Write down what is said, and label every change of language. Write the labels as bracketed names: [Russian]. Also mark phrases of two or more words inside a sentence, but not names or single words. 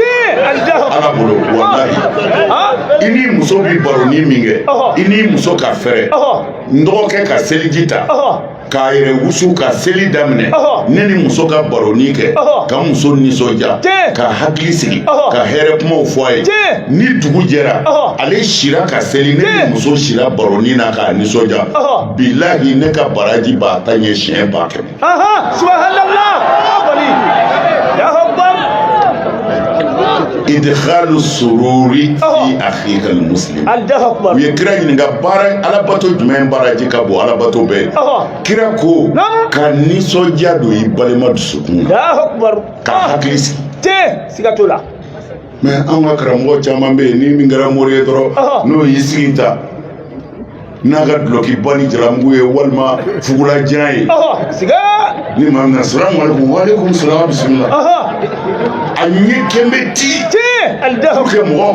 [Bambara] ala bolo walahi i ni muso bi baroni min kɛ i ni muso ka fɛrɛ n dɔgɔkɛ ka seliji ta k'a yɛrɛ wusu ka seli daminɛ ne ni muso ka baroni kɛ ka muso nisɔndiya ka hakili sigi ka hɛrɛ kumaw fɔ a ye ni dugu jɛra ale sira ka seli ne ni muso sira baroni na k'a nisɔndiya bilahi ne ka baraji b'a ta ɲɛ siɲɛ 100. [Arabic] إدخال السرور في أخيك المسلم [Bambara] u ye kira ɲininka baara alabato jumɛn baraji ka bon alabato bɛɛ kira ko ka nisɔndiya don i balima dusukun na ka hakili sigi siga t'o la mais an ka karamɔgɔ caman bɛ yen ni min kɛra mori ye dɔrɔn n'o y'i sigi ta n'a ka duloki ba ni jaramugu ye walima fugulajan ye ni maa min na [Arabic] السلام عليكم وعليكم السلام [Bambara] bisimila a ɲɛ kɛmɛ ti [French] pour que [Bambara] mɔgɔw